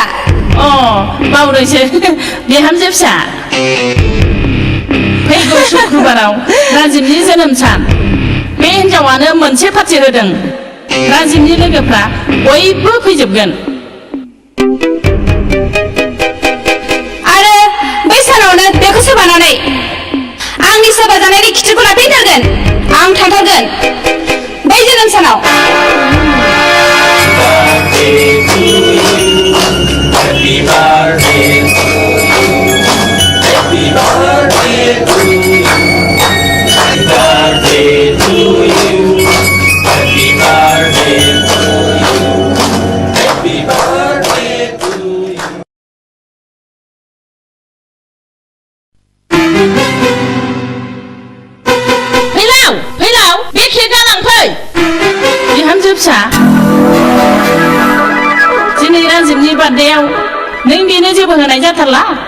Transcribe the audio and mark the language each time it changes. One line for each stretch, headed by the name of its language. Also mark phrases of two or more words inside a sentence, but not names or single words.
Bodo: बावदोंसो बिहामजो फिसा फैगौ शुक्रबाराव राजिबनि जोनोम सान बे हिनजावानो मोनसे पार्टि होदों राजिबनि लोगोफ्रा बयबो फैजोबगोन आरो बै सानावनो बेखौ सोबानानै आंनि सोबा जानायनि खिथुखौ लाफिनथारगोन आं थांथारगोन बै जोनोम सानाव
English: Happy birthday to you. Happy birthday to you. Happy birthday to you. Happy birthday to you. Happy birthday to you.
Bodo: फैलाव बे केकआ लांफै बिहामजो फिसा दिनै राजिबनि बार्थडेआव नों बेनो जेबो होनाय जाथारला